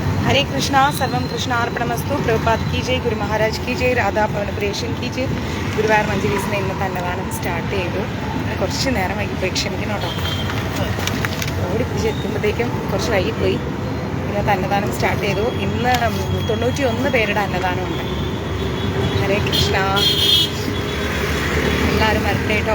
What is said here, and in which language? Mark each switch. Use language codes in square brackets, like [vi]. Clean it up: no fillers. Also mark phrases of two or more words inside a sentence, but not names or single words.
[hi] हरे कृष्णा [sa] सर्वम कृष्णार्पणमस्तु [hi] प्रभुपाद की जय गुरु महाराज की जय राधा പവനപ്രിയേഷൻ की जय [ml] ഗുരുവായൂർ മഞ്ജരീസിനെ ഇന്നത്തെ അന്നദാനം സ്റ്റാർട്ട് ചെയ്തു. കുറച്ച് നേരം വൈകിപ്പോയി, ക്ഷമിക്കണം കേട്ടോ. ഓടിപ്പിടിച്ച് എത്തുമ്പോഴത്തേക്കും കുറച്ച് വൈകിപ്പോയി. ഇന്നത്തെ അന്നദാനം സ്റ്റാർട്ട് ചെയ്തു. ഇന്ന് 91 പേരുടെ അന്നദാനമുണ്ട്. ഹരേ കൃഷ്ണ. എല്ലാവരും വരട്ടെ കേട്ടോ.